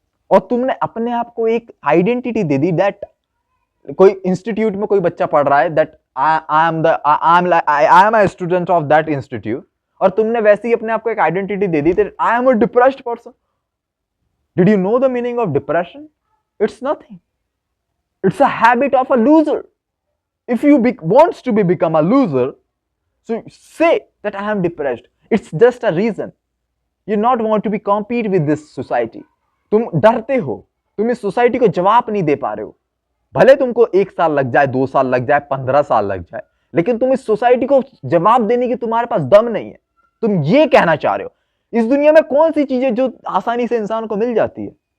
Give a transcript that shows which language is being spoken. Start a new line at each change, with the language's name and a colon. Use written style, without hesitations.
Hindi: और तुमने अपने आप को एक आइडेंटिटी दे दी, दैट कोई इंस्टीट्यूट में कोई बच्चा पढ़ रहा है,
English: that I am a student of that institute,
Hindi: और तुमने वैसे ही अपने आप को एक identity दे the,
English: That I am a depressed person. Did you know the meaning of depression? It's nothing, it's a habit of a loser. If you wants to become a loser, so say that I am depressed. It's just a reason. You not want to be compete with this society.
Hindi: तुम डरते हो, तुम इस society को जवाब नहीं दे पा रहे हो। भले तुमको 1 साल लग जाए, 2 साल लग जाए, 15 साल लग जाए, लेकिन तुम इस सोसाइटी को जवाब देने की तुम्हारे पास दम नहीं है। तुम ये कहना चाह रहे हो। इस दुनिया में कौन सी चीजें जो आसानी से इंसान को मिल जाती है?